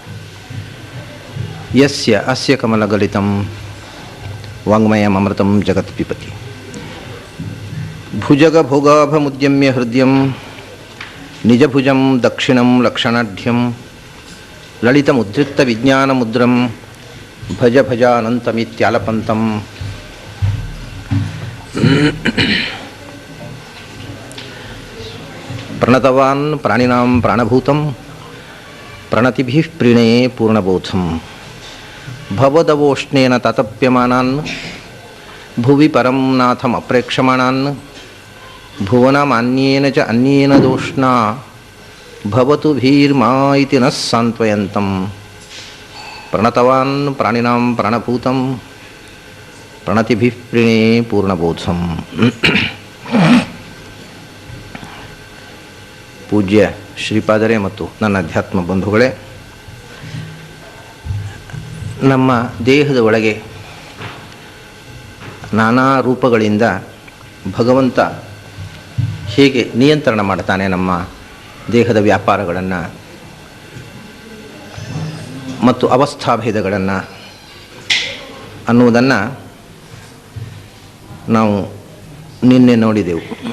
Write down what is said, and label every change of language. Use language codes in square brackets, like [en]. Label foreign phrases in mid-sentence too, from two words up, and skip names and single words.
[sa] ಯಸ್ಯ ಅಸ್ಯ ಕಮಲಗಲಿತಂ ವಾಂಗ್ಮಯಮೃತಂ ಜಗತ್ ಪಿಬತಿ. ಭುಜಗಭೋಗಾಭಮುದ್ಯಮ್ಯ ಹೃದಯಂ ನಿಜಭುಜಂ ದಕ್ಷಿಣಂ ಲಕ್ಷಣಾಢ್ಯಂ ಲಲಿತಮುದ್ರಿಕ್ತ ವಿಜ್ಞಾನಮುದ್ರಂ ಭಜ ಭಜಾನಂತಮಿತ್ಯಾಲಪಂತಂ. ಪ್ರಣತವಾನ್ ಪ್ರಾಣಿನಾಂ ಪ್ರಾಣಭೂತಂ ಪ್ರಣತಿಭಿಃ ಪ್ರಣೇ ಪೂರ್ಣಬೋಧಂ. ಭವದವೋಷ್ಣೇನ ತತಪ್ಯಮಾನಾನ್ ಭುವಿ ಪರಂ ನಾಥಂ ಅಪ್ರೇಕ್ಷಮಾಣಾನ್ ಭುವನಮಾನ್ಯೇನ ಚ ಅನ್ಯೇನ ದೋಷ್ಣಾ ಭವತು ಭೀರ್ಮಾ ಇತಿ ನಃ ಸಾಂತ್ವಯಂತಂ. ಪ್ರಣತವಾನ್ ಪ್ರಾಣಿನಾಂ ಪ್ರಾಣಭೂತಂ ಪ್ರಣತಿಭಿಃ ಪ್ರಣೇ ಪೂರ್ಣಬೋಧಂ. [kn] ಪೂಜ್ಯ ಶ್ರೀಪಾದರೇ ಮತ್ತು ನನ್ನ ಅಧ್ಯಾತ್ಮ ಬಂಧುಗಳೇ, ನಮ್ಮ ದೇಹದ ಒಳಗೆ ನಾನಾ ರೂಪಗಳಿಂದ ಭಗವಂತ ಹೇಗೆ ನಿಯಂತ್ರಣ ಮಾಡ್ತಾನೆ ನಮ್ಮ ದೇಹದ ವ್ಯಾಪಾರಗಳನ್ನು ಮತ್ತು ಅವಸ್ಥಾಭೇದಗಳನ್ನು ಅನ್ನುವುದನ್ನು ನಾವು ನಿನ್ನೆ ನೋಡಿದೆವು.